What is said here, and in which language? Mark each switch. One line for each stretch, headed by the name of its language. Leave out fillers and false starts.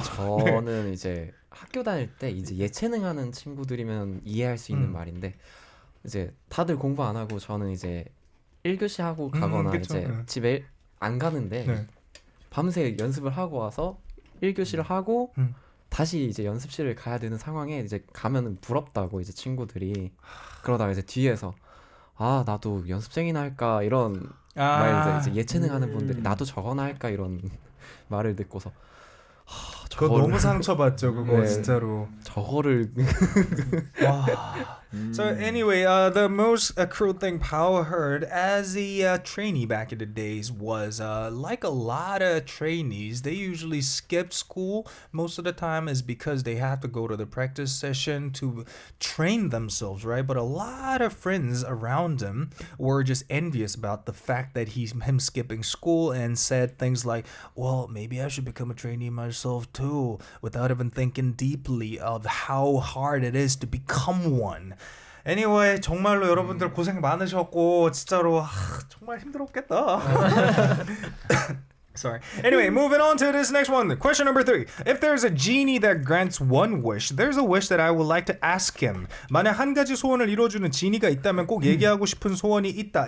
Korean: 저는 이제 학교 다닐 때 이제 예체능하는 친구들이면 이해할 수 있는 말인데 이제 다들 공부 안 하고 저는 이제 1교시 하고 가거나 이제 집에 안 가는데 밤새 연습을 하고 와서 1교시를 하고 다시 이제 연습실을 가야 되는 상황에 이제 가면은 부럽다고 이제 친구들이 그러다가 이제 뒤에서 나도 연습생이나 할까 이런 말을 이제 예체능 하는 분들이 나도 저거나 할까 이런 말을 듣고서 그거 너무 상처받죠, 그거 진짜로. 저거를
English: So anyway, the most cruel thing Pao heard as a trainee back in the days was like a lot of trainees, they usually skip school most of the time is because they have to go to the practice session to train themselves, right? But a lot of friends around him were just envious about the fact that him skipping school and said things like, well, maybe I should become a trainee myself too, without even thinking deeply of how hard it is to become one.
Korean: Anyway, 정말로 여러분들 고생 많으셨고 진짜로 정말 힘들었겠다.
English: Sorry. Anyway, moving on to this next one. Question number 3. If there's a genie that grants one wish, there's a wish that I would like to ask him.
Korean: 만약 한 가지 소원을 이뤄주는 지니가 있다면 꼭 얘기하고 싶은 소원이 있다.